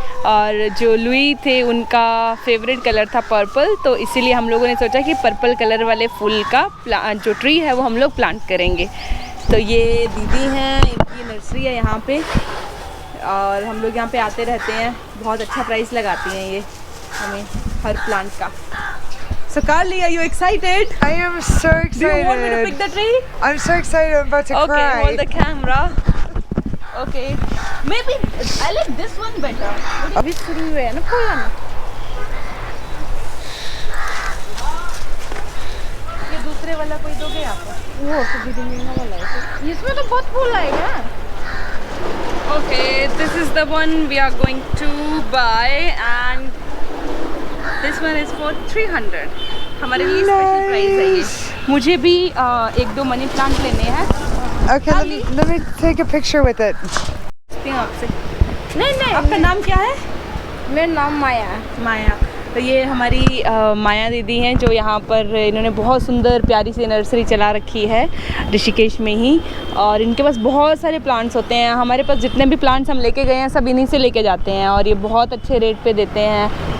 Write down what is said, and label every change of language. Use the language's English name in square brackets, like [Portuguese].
[Hindi] और जो लुई थे उनका फेवरेट कलर था पर्पल, तो इसीलिए हम लोगों ने सोचा कि पर्पल कलर वाले फूल का जो ट्री है वो हम लोग प्लांट करेंगे। तो ये दीदी हैं, इनकी नर्सरी है यहाँ पे, और हम लोग यहाँ पे आते रहते हैं। बहुत अच्छा प्राइस लगाती हैं ये हमें हर प्लांट का। [English] So Carly, are you excited? I am so excited. Do you want me to pick the tree? I'm so excited, I'm about to cry. Okay, hold the camera. Okay. Maybe I like this one better. [Hindi] अभी शुरू हुए हैं ना फूल। ये दूसरे वाला कोई दोगे आप? वो तो वाला है। इसमें तो बहुत फूल आएगा। [English] Okay, this is the one we are going to buy, and this one is for 300. [Hindi] हमारे लिए स्पेशल प्राइस है ये। मुझे भी 1-2 मनी प्लांट लेने हैं। [English] Okay, let me take a picture with it. [Hindi] आपसे नहीं, आपका नाम क्या है? मेरा नाम माया। माया। तो ये हमारी माया दीदी हैं, जो यहाँ पर इन्होंने बहुत सुंदर प्यारी सी नर्सरी चला रखी है ऋषिकेश में ही, और इनके पास बहुत सारे प्लांट्स होते हैं। हमारे पास जितने भी प्लांट्स हम लेके गए हैं सब इन्हीं से लेके जाते हैं, और ये बहुत अच्छे रेट पे देते हैं।